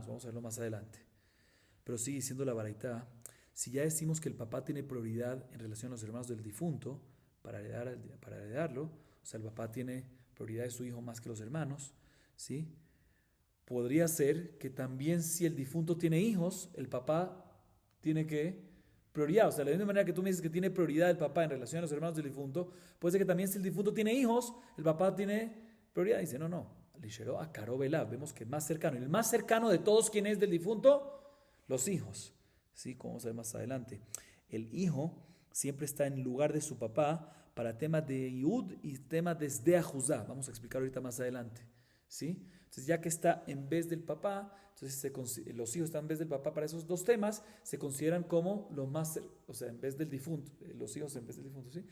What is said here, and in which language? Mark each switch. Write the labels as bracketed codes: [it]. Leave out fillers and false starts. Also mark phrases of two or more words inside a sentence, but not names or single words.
[es] Vamos a verlo más adelante. Pero sigue diciendo la baraita, si ya decimos que el papá tiene prioridad en relación a los hermanos del difunto para heredarlo, o sea, el papá tiene prioridad de su hijo más que los hermanos, ¿sí? Podría ser que también si el difunto tiene hijos, el papá tiene que prioridad. O sea, de la misma manera que tú me dices que tiene prioridad el papá en relación a los hermanos del difunto, puede ser que también si el difunto tiene hijos, el papá tiene prioridad. Dice, no. [he] לשארו הקרוב אליו. [es] Vemos que el más cercano de todos, ¿quién es del difunto? Los hijos. ¿Sí? Como vamos a ver más adelante. El hijo siempre está en lugar de su papá para temas de Yud y temas de [he] שדה אחוזה. [es] Vamos a explicar ahorita más adelante. ¿Sí? Entonces, ya que está en vez del papá, entonces los hijos están en vez del papá para esos dos temas, se consideran como lo más, o sea, en vez del difunto, los hijos en vez del difunto, ¿sí?